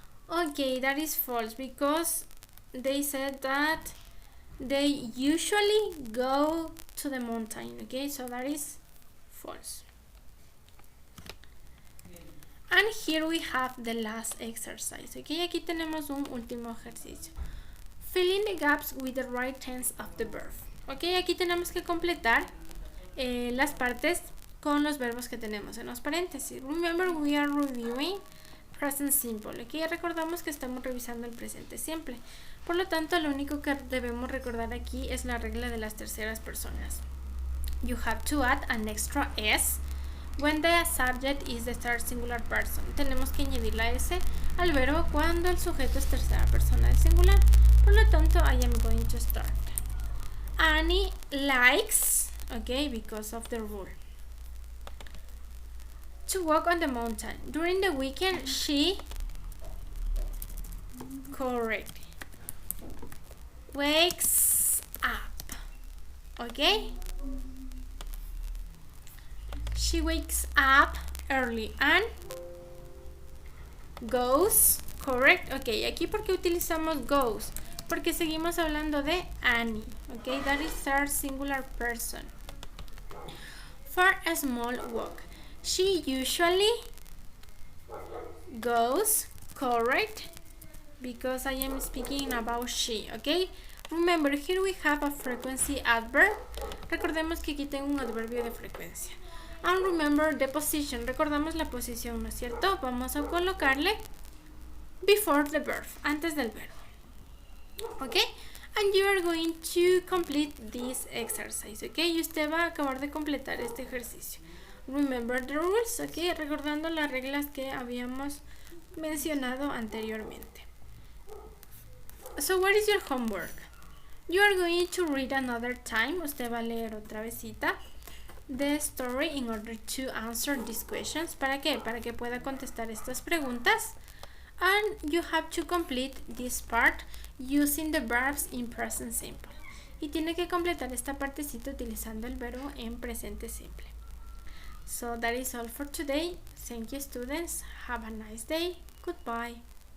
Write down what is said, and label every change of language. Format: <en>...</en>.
<en>Okay, that is false because they said that they usually go to the mountain. Okay, so that is false. And here we have the last exercise.</en> <es>Okay, aquí tenemos un último ejercicio.</es> <en>Fill in the gaps with the right tense of the verb.</en> <es>Ok, aquí tenemos que completar las partes con los verbos que tenemos en los paréntesis.</es> <en>Remember, we are reviewing present simple.</en> <es>Ok, recordamos que estamos revisando el presente simple. Por lo tanto, lo único que debemos recordar aquí es la regla de las terceras personas.</es> <en>You have to add an extra S when the subject is the third singular person.</en> <es>Tenemos que añadir la S al verbo cuando el sujeto es tercera persona del singular. Por lo tanto,</es> <en>I am going to start. Annie likes, okay, because of the rule, to walk on the mountain. During the weekend, she, correct, wakes up, okay? She wakes up early and goes, correct, okay,</en> <es>aquí porque utilizamos goes, porque seguimos hablando de Annie,</es> <en>okay, that is third singular person. For a small walk, she usually goes, correct, because I am speaking about she, okay. Remember, here we have a frequency adverb.</en> <es>Recordemos que aquí tengo un adverbio de frecuencia.</es> <en>And remember the position.</en> <es>Recordamos la posición, ¿no es cierto? Vamos a colocarle</es> <en>before the verb,</en> <es>antes del verbo.</es> <en>Okay, and you are going to complete this exercise.</en> <es>Okay, y usted va a acabar de completar este ejercicio.</es> <en>Remember the rules.</en> <es>Okay, recordando las reglas que habíamos mencionado anteriormente.</es> <en>So what is your homework? You are going to read another time.</en> <es>Usted va a leer otra vezita</es> <en>the story in order to answer these questions.</en> <es>¿Para qué? Para que pueda contestar estas preguntas.</es> <en>And you have to complete this part using the verbs in present simple.</en> <es>Y tiene que completar esta partecita utilizando el verbo en presente simple.</es> <en>So that is all for today. Thank you, students. Have a nice day. Goodbye.</en>